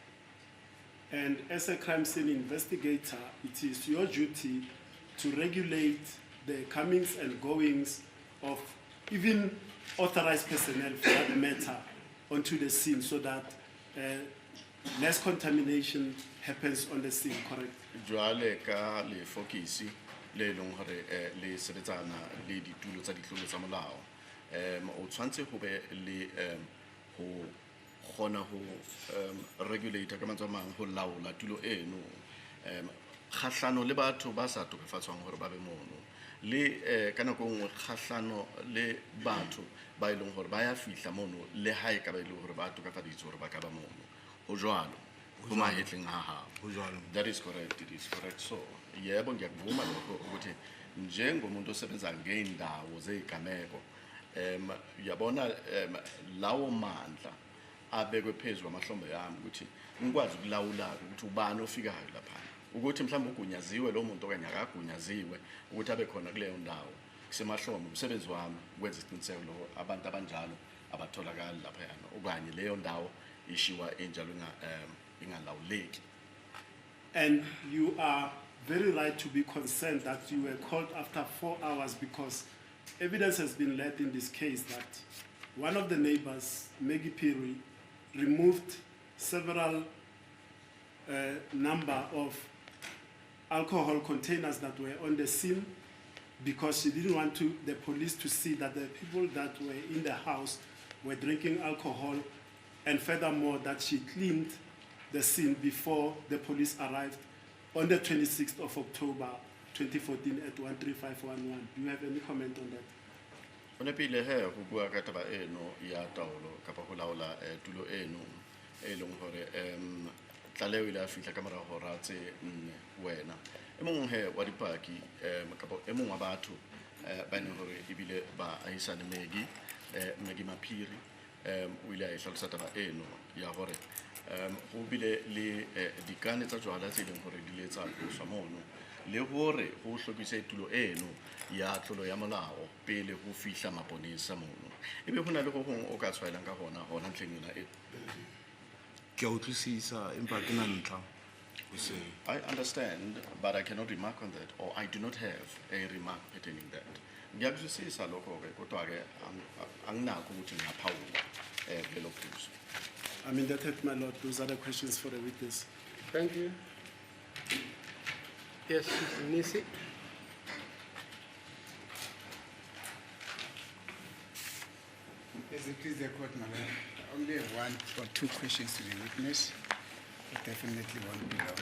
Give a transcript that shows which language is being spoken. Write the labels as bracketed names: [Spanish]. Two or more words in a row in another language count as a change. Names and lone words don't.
[English] And as a crime scene investigator, it is your duty to regulate the comings and goings of even authorized personnel for that matter onto the scene so that less contamination happens on the scene, correct? [Southern Sotho] Jwale ka le fokisi le leng hore le sebetsana le ditulo tsa ditlolo tsa molao o tshwantse go be le go gona go regulate ka mantswe a mang go laola tulo eno kgahlano le batho ba sa tokafatswang hore ba be mono le ka nako nngwe kgahlano le batho ba ileng hore ba ya fihla mono le ha e ka ba ile hore ba tokafaditswe hore ba ka ba mono ho jwalo go mahetleng ha ha. [English] That is correct. It is correct. [Zulu] So yebo ngiyakuvuma lokho ukuthi njengomuntu osebenza ngeindawo zezigameko yabona lawo mandla abekwe phezulu amahlombe yami ukuthi ngikwazi ukulawula ukuthi ubani ofikayo lapha ukuthi mhlawumbe ugunyaziwe lo muntu okanye akagunyaziwe ukuthi abe khona kuleyo ndawo kusemahlombe umsebenzi wami ukwenza isiqiniseko lo abantu abanjalo abatholakala lapha yana okanye leyo ndawo ishiwa enjalo ingalawuleki. [English] And you are very right to be concerned that you were called after 4 hours because evidence has been led in this case that one of the neighbors, Maggie Piri, removed several number of alcohol containers that were on the scene because she didn't want the police to see that the people that were in the house were drinking alcohol, and furthermore that she cleaned the scene before the police arrived on the 26th of October 2014 at 13511. Do you have any comment on that? [Southern Sotho] Onepile he go bua ka taba eno ya taolo kapa go laola tulo eno e leng hore tlaleo ile a fihla ka mora hora tse wena e mong he wa dipaki kapa e mong wa batho ba ne hore ibile ba ahisane Maggie Maphiri o ile a hlalosa taba eno ya hore go bile le dikane tsa jwala tse leng hore di letsa go mono le hore go hlokise tulo eno ya tlolo ya molao pele go fihla maponesa mono ebe hona le go gong o ka tshwaelang ka hona ntleng yona e Ke a utlwisisa empa ke na ntlha o se. [English] I understand, but I cannot remark on that, or I do not have a remark pertaining that. [Zulu] Ngiyakuzwisisa lokho ke kodwa ke anginakho ukuthi ngiyaphawula kulelo phuzu. [English] I mean, that my lord, those are the questions for the witness. Thank you. Yes, Nisi. Yes, please, the court, madam. only have one or two questions to the witness. It definitely won't be long.